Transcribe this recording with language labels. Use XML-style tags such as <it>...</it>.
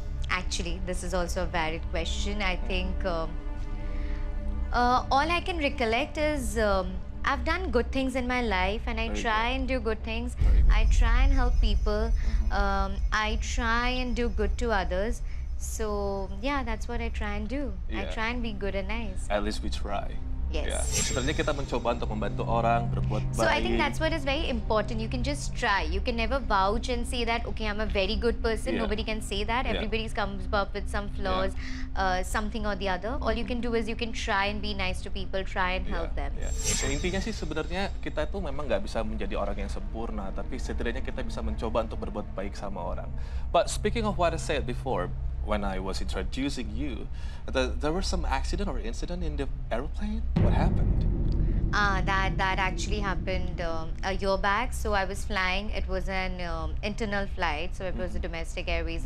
<en>Actually, this is also a valid question. I think all I can recollect is I've done good things in my life, and I try and do good things. I try and help people. I try and do good to others. So yeah, that's what I try and do. I try and be good and nice. At least we try. Yes.</en> <id>Sebenarnya kita mencoba untuk membantu orang, berbuat baik.</id> <en>So I think that's what is very important. You can just try. You can never vouch and say that, okay, I'm a very good person. Nobody can say that. Everybody comes up with some flaws, something or the other. All you can do is you can try and be nice to people, try and help them.</en> <id>Ya, intinya sih sebenarnya kita itu memang nggak bisa menjadi orang yang sempurna, tapi setidaknya kita bisa mencoba untuk berbuat baik sama orang.</id> <en>But speaking of what I said before, when I was introducing you, there was some accident or incident in the airplane. What happened? That actually happened a year back. So I was flying. It was an internal flight. So it was a domestic airways.</en>